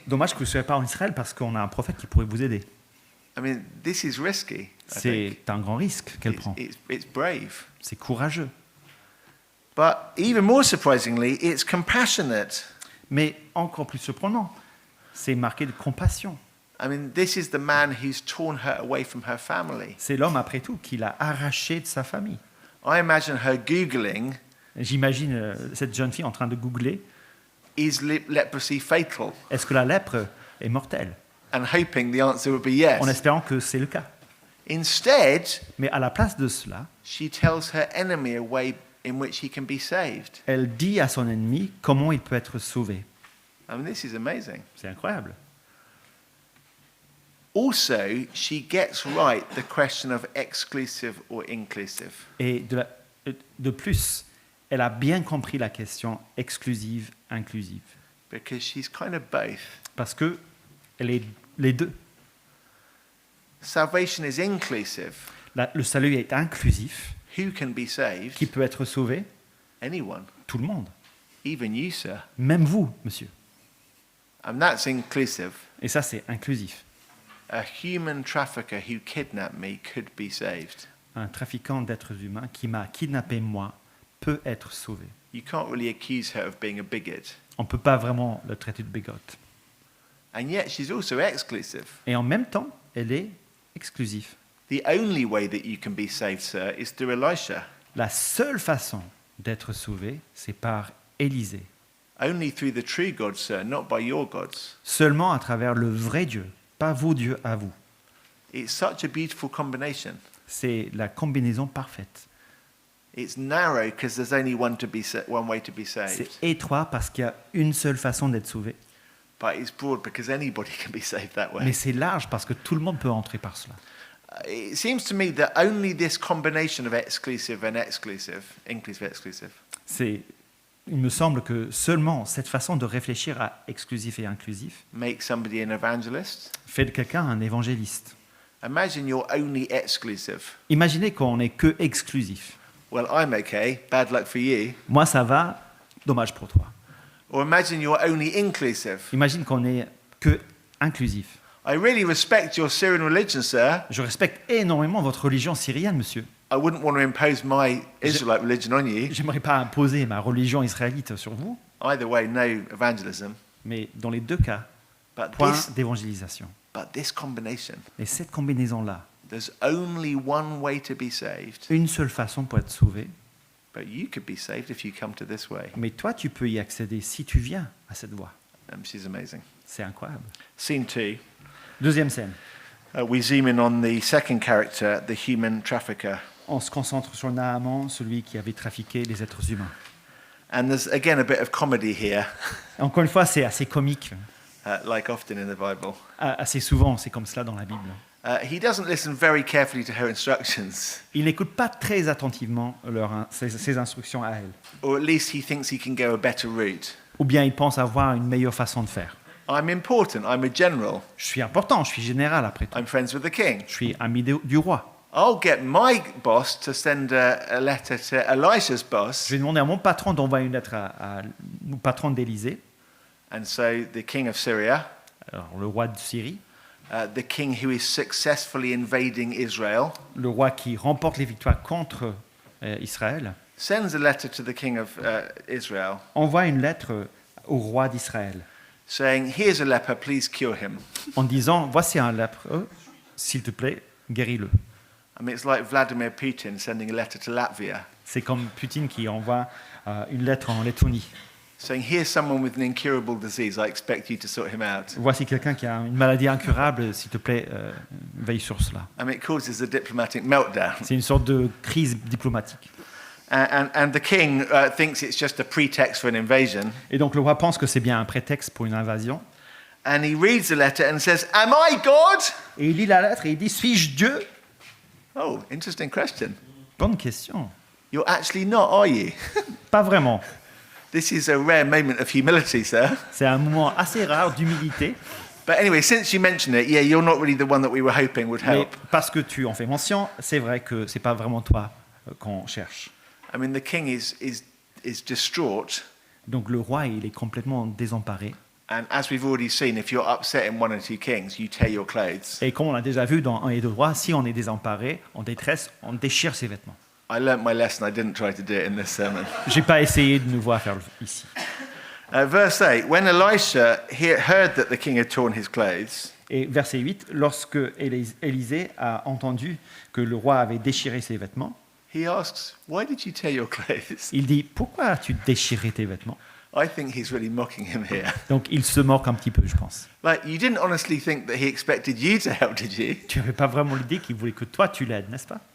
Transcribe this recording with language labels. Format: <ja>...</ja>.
<fr>dommage que vous ne soyez pas en Israël parce qu'on a un prophète qui pourrait vous aider.</fr> <en>I mean, this is risky. I think.</en> <fr>C'est un grand risque qu'elle prend.</fr> <en>It's brave.</en> <fr>C'est courageux.</fr> <en>But even more surprisingly, it's compassionate.</en> <fr>Mais encore plus surprenant, c'est marqué de compassion.</fr> <en>I mean, this is the man who's torn her away from her family.</en> <fr>C'est l'homme, après tout, qui l'a arraché de sa famille.</fr> <en>I imagine her Googling,</en> <fr>J'imagine cette jeune fille en train de googler</fr> <en>is leprosy fatal?</en> <fr>est-ce que la lèpre est mortelle,</fr> <en>And hoping the answer would be yes.</en> <fr>en espérant que c'est le cas.</fr> <en>Instead,</en> <fr>Mais à la place de cela,</fr> <en>she tells her enemy a way in which he can be saved.</en> <fr>elle dit à son ennemi comment il peut être sauvé.</fr> <en>I mean, this is amazing.</en> <fr>C'est incroyable.</fr> <en>Also, she gets right the question of exclusive or inclusive.</en> <fr>Et de plus, elle a bien compris la question exclusive, inclusive.</fr> <en>Because she's kind of both.</en> <fr>Parce que elle est les deux.</fr> <en>Salvation is inclusive.</en> <fr>Le salut est inclusif.</fr> <en>Who can be saved?</en> <fr>Qui peut être sauvé?</fr> <en>Anyone.</en> <fr>Tout le monde.</fr> <en>Even you, sir.</en> <fr>Même vous, monsieur.</fr> <en>And that's inclusive.</en> <fr>Et ça, c'est inclusif.</fr> <en>A human trafficker who kidnapped me could be saved.</en> <fr>Un trafiquant d'êtres humains qui m'a kidnappé moi peut être sauvé.</fr> <en>You can't really accuse her of being a bigot.</en> <fr>On ne peut pas vraiment le traiter de bigote.</fr> <en>And yet she's also exclusive.</en> <fr>Et en même temps, elle est exclusive.</fr> <en>The only way that you can be saved, sir, is through Elisha.</en> <fr>La seule façon d'être sauvé, c'est par Élisée.</fr> <en>Only through the true God, sir, not by your gods.</en> <fr>Seulement à travers le vrai Dieu, pas vos dieux à vous.</fr> <en>It's such a beautiful combination.</en> <fr>C'est la combinaison parfaite.</fr> <en>It's narrow because there's only one way to be</en> <fr>C'est</fr> <en>saved.</en> <fr>étroit parce qu'il y a une seule façon d'être sauvé.</fr> <en>But it's broad because anybody can be saved that way.</en> <fr>Mais c'est large parce que tout le monde peut entrer par cela.</fr> <en>It seems to me that only this combination of exclusive and exclusive, inclusive, exclusive,</en> <fr>C'est il me semble que seulement cette façon de réfléchir à exclusif et inclusif</fr> <en>makes somebody an evangelist.</en> <fr>fait de quelqu'un un évangéliste.</fr> <en>Imagine you're only exclusive.</en> <fr>Imaginez qu'on n'est que exclusif.</fr> <en>Well, I'm okay. Bad luck for you.</en> <fr>Moi, ça va, dommage pour toi.</fr> <en>Or imagine you're only inclusive.</en> <fr>Imagine qu'on n'est que inclusif.</fr> <en>I really respect your Syrian religion, sir.</en> <fr>Je respecte énormément votre religion syrienne, monsieur.</fr> <en>I wouldn't want to impose my Israelite religion on you.</en> <fr>J'aimerais pas imposer ma religion israélite sur vous,</fr> <en>Either way, no evangelism.</en> <fr>mais dans les deux cas,</fr> <en>But</en> <fr>point</fr> <en>this,</en> <fr>d'évangélisation.</fr> <en>but this combination,</en> <fr>Et cette combinaison-là,</fr> <en>there's only one way to be saved.</en> <fr>une seule façon pour être sauvé,</fr> <en>But you could be saved if you come to this way.</en> <fr>mais toi, tu peux y accéder si tu viens à cette voie.</fr> <en>This is amazing.</en> <fr>C'est incroyable.</fr> <en>Scene 2.</en> <fr>Deuxième scène.</fr> <en>We zoom in on the second character, the human trafficker.</en> <fr>On se concentre sur Naaman, celui qui avait trafiqué les êtres humains.</fr> <en>And there's again a bit of comedy here,</en> <fr>Encore une fois, c'est assez comique.</fr> <en>like often in the Bible.</en> <fr>Assez souvent, c'est comme cela dans la Bible.</fr> <en>He doesn't listen very carefully to her instructions,</en> <fr>Il n'écoute pas très attentivement ses instructions à elle.</fr> <en>or at least he thinks he can go a better route.</en> <fr>Ou bien il pense avoir une meilleure façon de faire.</fr> <en>I'm important, I'm a general,</en> <fr>Je suis important, je suis général après tout.</fr> <en>I'm friends with the king.</en> <fr>Je suis ami du roi.</fr> <en>I'll get my boss to send a letter to Elisha's boss.</en> <fr>Je vais demander à mon patron d'envoyer une lettre au patron d'Élysée,</fr> <en>And so the king of Syria,</en> <fr>alors le roi de Syrie,</fr> <en>the king who is successfully invading Israel,</en> <fr>le roi qui remporte les victoires contre Israël,</fr> <en>sends a letter to the king of Israel</en> <fr>envoie une lettre au roi d'Israël</fr> <en>saying, here's a leper, please cure him.</en> <fr>en disant, voici un lépreux, s'il te plaît, guéris-le.</fr> <en>I mean, it's like Vladimir Putin sending a letter to Latvia</en> <fr>C'est comme Poutine qui envoie une lettre en Lettonie.</fr> <en>saying, here's someone with an incurable disease, I expect you to sort him out.</en> <fr>Voici quelqu'un qui a une maladie incurable, s'il te plaît, veille sur cela.</fr> <en>I mean, it causes a diplomatic meltdown.</en> <fr>C'est une sorte de crise diplomatique.</fr> <en>And the king thinks it's just a pretext for an invasion.</en> <fr>Et donc le roi pense que c'est bien un prétexte pour une invasion.</fr> <en>And he reads the letter and says, am I God?</en> <fr>Et il lit la lettre et il dit, suis-je Dieu?</fr> <en>Oh, interesting question.</en> <fr>Bonne question.</fr> <en>You're actually not, are you?</en> <fr>Pas vraiment.</fr> <en>This is a rare moment of humility, sir.</en> <fr>C'est un moment assez rare d'humilité.</fr> <en>But anyway, since you mentioned it, yeah, you're not really the one that we were hoping would</en> <fr>Mais</fr> <en>help.</en> <fr>parce que tu en fais mention, c'est vrai que c'est pas vraiment toi qu'on cherche.</fr> <en>I mean, the king is distraught.</en> <fr>Donc le roi, il est complètement désemparé.</fr> <en>And as we've already seen, if you're upsetting one or two kings, you tear your clothes.</en> <fr>Et comme on l'a déjà vu dans 1 et 2 rois, si on est désemparé, en détresse, on déchire ses vêtements.</fr> <en>I learnt my lesson. I didn't try to do it in this sermon.</en> <fr>J'ai pas essayé de nouveau à faire ici.</fr> <en>Verse 8, when Elisha heard that the king had torn his clothes,</en> <fr>Et verset 8, lorsque Élisée a entendu que le roi avait déchiré ses vêtements,</fr> <en>he asks, why did you tear your clothes?</en> <fr>il dit, pourquoi as-tu déchiré tes vêtements?</fr> <en>I think he's really mocking him here.</en> <fr>Donc il se moque un petit peu, je pense.</fr> <en>Like, you didn't honestly think that he expected you to help, did you?</en> <fr>Tu n'avais pas vraiment l'idée qu'il voulait que toi tu l'aides, n'est-ce pas?</fr>